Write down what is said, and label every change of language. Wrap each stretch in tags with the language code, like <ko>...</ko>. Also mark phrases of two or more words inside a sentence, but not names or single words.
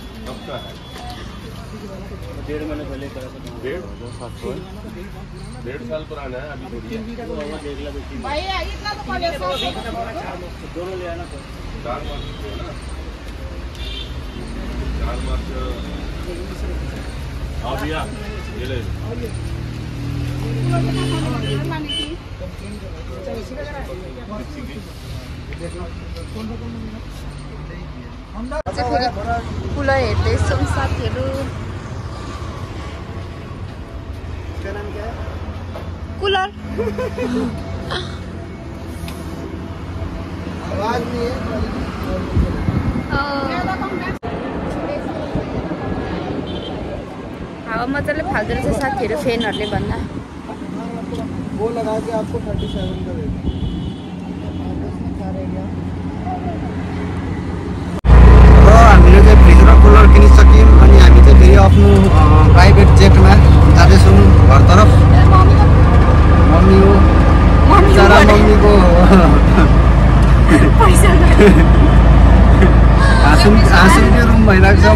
<hi>1.5 साल पुराना है अभी। भैया इतना तो पड़ेगा। दोनों ले आना। 4 मार्च को है ना, 4 मार्च। हाँ भैया ये ले।</hi> <ne>कुलर हेर्दैछौँ साथीहरू। कुलर हावा मजाले फाल्दो रहेछ साथीहरू फ्यानहरूले भन्दा।</ne> <hi>वो लगा के आपको 37 का रेट।</hi> <ne>हामीले चाहिँ फ्रिज र कुलर किनिसक्यौँ अनि हामी चाहिँ फेरि आफ्नो प्राइभेट जेटमा जाँदैछौँ घरतर्फ। मम्मी हो बिचरा, मम्मीको हाँसुको रुम भइरहेको छ।</ne>